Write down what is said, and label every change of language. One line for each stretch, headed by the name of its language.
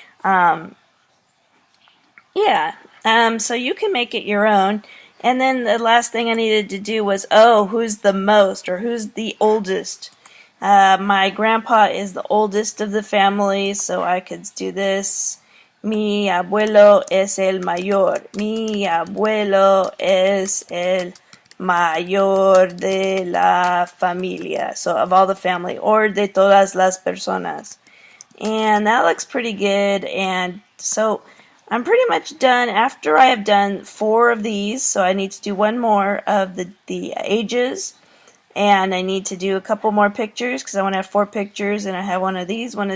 English: So you can make it your own. And then the last thing I needed to do was, who's the most, or who's the oldest? My grandpa is the oldest of the family, so I could do this.
Spanish: Mi abuelo es el mayor. Mi abuelo es el mayor de la familia.
English: So of all the family, or
Spanish: de todas las personas.
English: And that looks pretty good. And so I'm pretty much done after I have done 4 of these. So I need to do one more of the ages. And I need to do a couple more pictures because I want to have 4 pictures, and I have one of these.